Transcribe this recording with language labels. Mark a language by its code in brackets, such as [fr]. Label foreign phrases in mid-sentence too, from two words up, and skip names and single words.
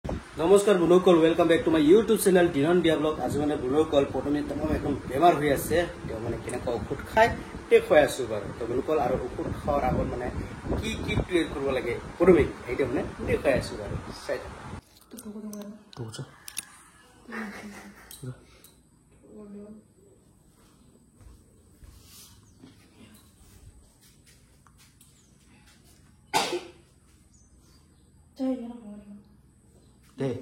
[as] নমস্কাৰ বুনুকল [en] welcome back to my YouTube channel [as] দিনন বিয়া ব্লগ আজি মানে বুনুকল প্ৰথমে তমাম একদম বেমাৰ হৈ আছে তেওঁ মানে কেনেকৈ ঔষধ খাই তে খুৱাই আছো বাৰু তো বুনুকল আৰু ঔষধ খোৱাৰ আগত মানে কি কি ক্লিয়াৰ কৰিব লাগে প্ৰথমে এইটো মানে দেখাই আছো বাৰু চাই থাকক 네.